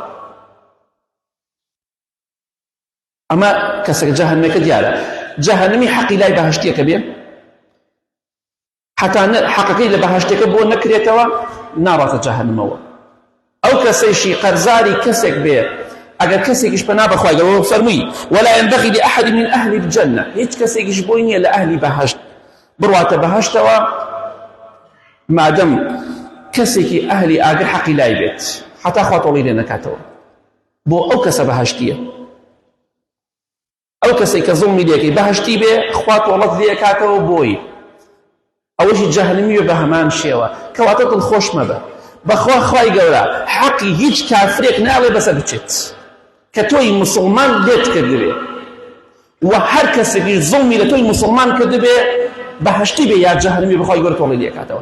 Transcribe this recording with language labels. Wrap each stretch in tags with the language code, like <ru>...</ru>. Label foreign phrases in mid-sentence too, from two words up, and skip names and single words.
<ckb>ئەمە کەسێک جەهەنەمەکە دیارە جەهەنەمی حەقی لای بەهەشتیەکە بێ حتا حەقەکەی لە بەهەشتەکە بۆ نەکرێتەوە ناڕاتە جەهەنەمەوە ئەو کەسێکی قەرزاری کەسێک بێ ئەگەر کەسێکیش پەنا بەخوای گەورە فەرمووی</ckb> <ar>ولا ينبغي لأحد من أهل الجنة</ar> <ckb>هیچ کەسێکیش بۆی نییە لە ئەهلی بەهەشت بڕواتە بەهەشتەوە مادەم کەسێکی ئەهلی ئاگر حەقی لای بێت حتا خوا تۆڵی لێ نەکاتەوە بۆ ئەو کەسە بەهەشتیە ئەو کەسێک کە زوڵمی لێکەی بەهەشتی بێ خوا تۆڵەت لێ کاتەوە بۆی ئەوەشی جەهەنەمیە بە هەمان شێوە کەواتە دڵخۆش مەبە بەخوا خوای گەورە حەقی هیچ کافرێک ناڵێ بەسەر بچێت کە تۆی موسڵمان لێت کردبێ و هەر کەسێکی زوڵمی لە تۆی موسڵمان کردبێ بەهەشتی بێ یا جەهەنەمی بەخوای گەورە تۆڵی لێ کاتەوە</ckb>